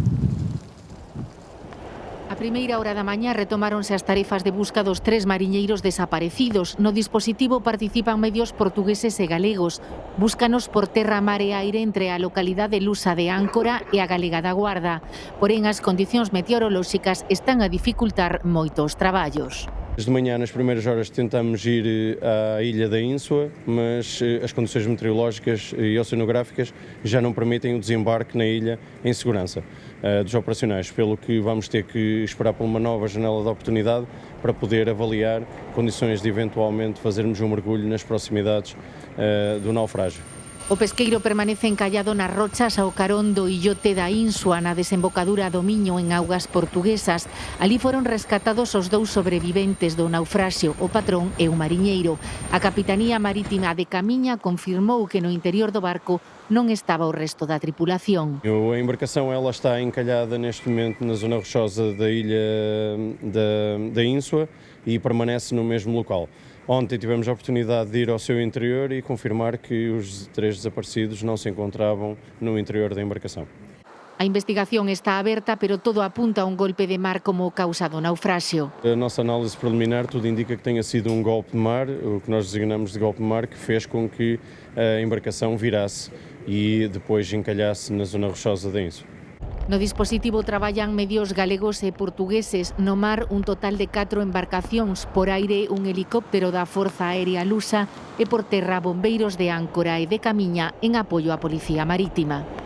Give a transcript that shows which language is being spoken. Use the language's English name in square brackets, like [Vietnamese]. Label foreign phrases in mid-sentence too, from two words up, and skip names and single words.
[Galician] A primeira hora da mañá retomáronse as tarefas de busca dos 3 mariñeiros desaparecidos. No dispositivo participan medios portugueses e galegos. Búscanos por terra, mar e aire entre a localidade lusa de Áncora e a galega da Guarda. Porén, as condicións meteorolóxicas están a dificultar moito os traballos. [Portuguese] Desde manhã, nas primeiras horas, tentamos ir à ilha da Ínsua, mas as condições meteorológicas e oceanográficas já não permitem o desembarque na ilha em segurança dos operacionais, pelo que vamos ter que esperar por uma nova janela de oportunidade para poder avaliar condições de eventualmente fazermos um mergulho nas proximidades do naufrágio. [Galician] O pesqueiro permanece encallado nas rochas ao carón do illote da Insua na desembocadura do Miño en augas portuguesas. Ali foron rescatados os 2 sobreviventes do naufraxio, o patrón e o mariñeiro. A Capitanía Marítima de Camiña confirmou que no interior do barco non estaba o resto da tripulación. [Portuguese] A embarcação ela está encalhada neste momento na zona rochosa da ilha da Ínsua e permanece no mesmo local. Ontem tivemos a oportunidade de ir ao seu interior e confirmar que os 3 desaparecidos não se encontravam no interior da embarcação. [Galician] A investigación está aberta, pero todo apunta a un golpe de mar como causa do naufraxio. [Portuguese] A nossa análise preliminar tudo indica que tenha sido um golpe de mar, o que nós designamos de golpe de mar, que fez com que a embarcação virasse e depois encalhasse na zona rochosa da Ínsua. [Galician] No dispositivo traballan medios galegos e portugueses. No mar, un total de 4 embarcacións. Por aire, un helicóptero da Forza Aérea Lusa e por terra, bombeiros de Áncora e de Camiña en apoio á Policía Marítima.